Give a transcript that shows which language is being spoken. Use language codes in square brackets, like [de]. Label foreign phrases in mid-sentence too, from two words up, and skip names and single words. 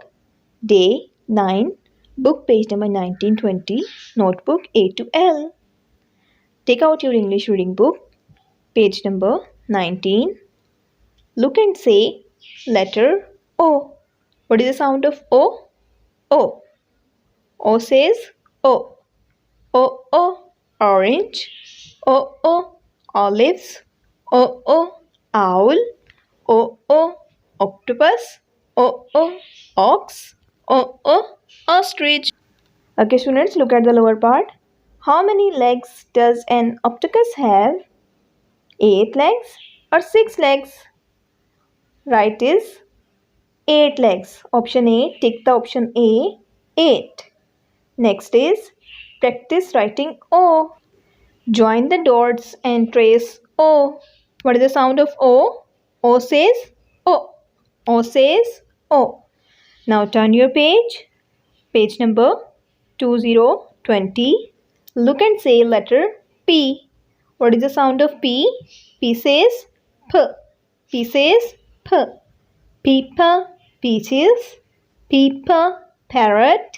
[en] Day 9, book page number 1920, notebook A to L. Take out your English reading book, page number 19. Look and say letter O. What is the sound of O? O. O says O. O, orange. O, olives. O, owl. O, octopus. O, ox. O, ostrich. Okay, students, look at the lower part. How many legs does an octopus have? 8 legs or 6 legs? Right is 8 legs. Option A, tick the option A, 8. Next is practice writing O. Join the dots and trace O. What is the sound of O? O says O. O says O. Now turn your page. Page number 2020. Look and say letter P. What is the sound of P? P says P. P says P. Peepa, peaches. Peepa, parrot.